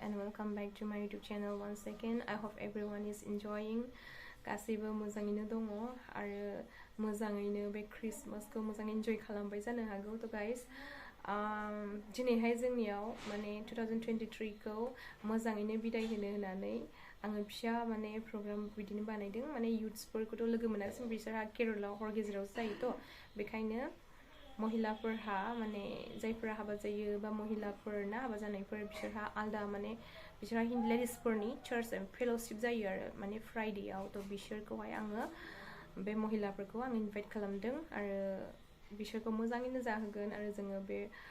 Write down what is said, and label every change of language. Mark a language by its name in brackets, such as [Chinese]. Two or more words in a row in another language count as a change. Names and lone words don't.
[English] and welcome back to my YouTube channel once again. I hope everyone is enjoying. [Bodo] गासैबो मोजाङैनो दङ आरो मोजाङैनो बे क्रिसमासखौ मोजां एन्जय खालामबाय जानो हागौ तो गाइस दिनैहाय जोंनियाव माने 2023 खौ मोजाङैनो बिदाय होनो होननानै आङो फिसा माने प्रग्राम बिदिनो बानायदों माने युथ्सफोरखौथ' लोगो मोनासै बिसोरहा केरलाव हर गेजेरावसो जायोथ' बेखायनो महिलाफोरहा माने जायफोरा हाबा जायो बा महिलाफोरना हाबा जानायफोर बिसोरहा आलदा माने बिसोरहा लेडिसफोरनि [English] church fellowship [Bodo] जायो आरो माने फ्राइडेआव तो बिसोरखौहाय आङो बे महिलाफोरखौ आं इनभाइट खालामदों आरो बिसोरखौ मोजाङैनो जाहोगोन आरो जोङो बे